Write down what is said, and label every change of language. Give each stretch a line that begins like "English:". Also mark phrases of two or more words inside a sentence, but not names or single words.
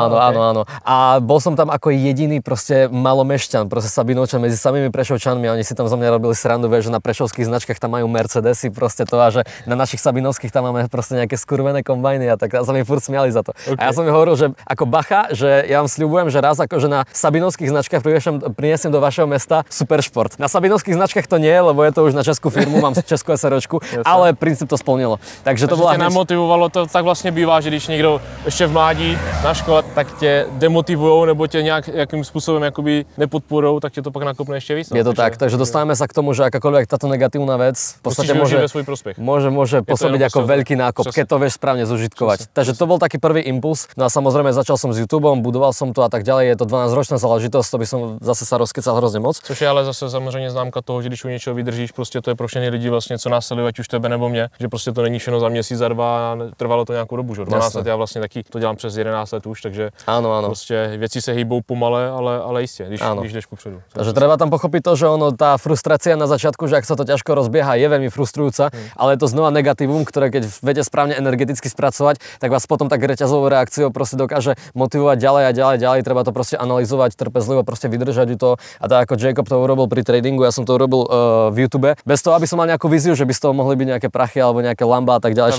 Slovak: A bol som tam ako jediný proste malomešťan, proste Sabinovčan medzi samými Prešovčanmi a oni si tam za mňa robili srandu, že na prešovských značkách tam majú Mercedesy, proste to a že na našich sabinovských tam máme proste nejaké skurvené kombajny a tak a sa mi furt smiali za to. Okay. A ja som mi hovoril, že ako bacha, že ja vám sľubujem, že raz akože na sabinovských značkách priniesem do vašeho mesta Superšport. Na sabinovských značkách to nie, lebo je to už na českú firmu, mám českú SROčku, ale princíp to splnilo. Takže to bola namotivovalo to,
Czech: tak vlastně bývá, že když někdo ještě v mládí na škole, tak tě demotivujou nebo tě nějakým způsobem jakoby nepodporujou, tak tě to pak nakopne ještě víc.
Slovak: Je to tak, takže dostávame sa k tomu, že akákoľvek táto negatívna vec v podstate môže pôsobiť ako veľký nákop, keď to vieš správne zužitkovať. Takže to bol taký prvý impuls. No a samozrejme začal som s YouTubeom, budoval som to a tak ďalej. Je to 12-ročná záležitosť, to by som zase sa rozkecal hrozne moc.
Czech: Což je ale zase samozřejmě známka toho, že když u něčeho vydržíš, prostě to je pro všechny lidi vlastně, co nás sledují, ať už tebe nebo mě, že prostě to není všechno za měsíc, za 2, trvalo to nějakou dobu, že 12 let, já vlastně taky to dělám přes 11 let už, takže
Slovak: áno.
Czech: Prostě věci se hýbou pomale, ale jistě, když jdeš kupředu.
Slovak: Takže treba tam pochopiť to, že ono tá frustrácia na začiatku, že ak sa to ťažko rozbieha, je veľmi frustrujúca, ale je to znova negatívum, ktoré keď viete správne energeticky spracovať, tak vás potom tak reťazovou reakciou proste dokáže motivovať ďalej a ďalej. Treba to proste analyzovať, trpezlivo proste vydržať to. A tak ako Jacob to urobil pri tradingu, ja som to urobil v YouTube, bez toho, aby som mal nejakú víziu, že by z toho mohli byť nejaké prachy alebo nejaké Lamba a tak ďalej.